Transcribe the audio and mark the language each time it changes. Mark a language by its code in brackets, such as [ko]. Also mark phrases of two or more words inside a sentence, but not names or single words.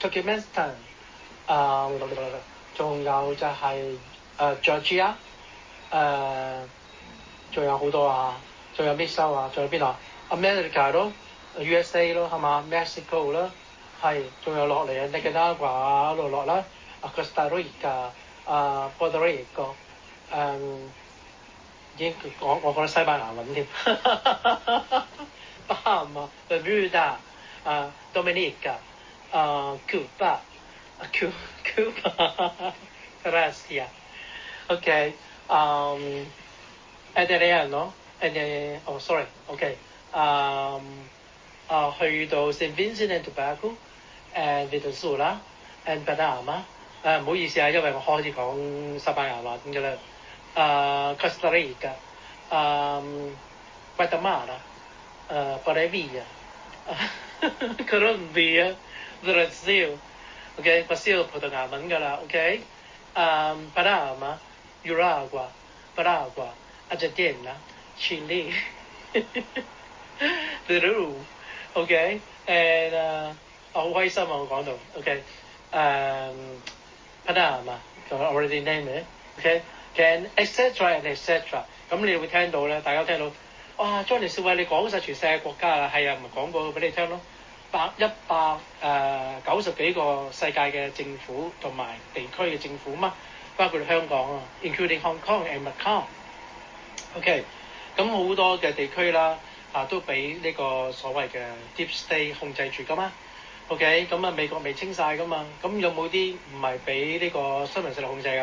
[yue] 仲有就係Georgia， 仲有好多仲有 miss 收仲有邊度？America 咯 ，USA 咯，係嘛 ？Mexico 啦，係，仲有落嚟Nicaragua 一路落啦 ，Costa Rica、Puerto Rico，已經我覺得西班牙文添，巴哈馬、Bermuda、Cuba、Gracia，OK？Adeline 咯 ，sorry，OK？去到 Saint Vincent and Tobago、Venezuela and Panama。唔好意思啊，因為我開始講西班牙話咁嘅啦。Costa Rica、Guatemala、Bolivia、Colombia、Brazil。OK，Brazil 葡萄牙文㗎啦。OK，Panama、Uruguay、Paraguay、Argentina、Chile、Peru。OK，and 我好開心啊！我講到 OK，Panama，我 [en] already name it。 [yue] OK， [en] and etc and etc。 [yue] 咁你會聽到咧，大家聽到哇 ，Johnny 少偉你講晒全世界國家啦，係啊，咪講過俾你聽咯。190幾個世界嘅政府同埋地區嘅政府嘛，包括香港啊 ， [en] including Hong Kong and Macau。 [yue] OK， 咁好多嘅地區啦，都俾呢個所謂嘅 Deep State 控制住噶嘛。OK， 咁美國未清晒噶嘛，咁有冇啲唔係俾呢個新聞勢力控制㗎？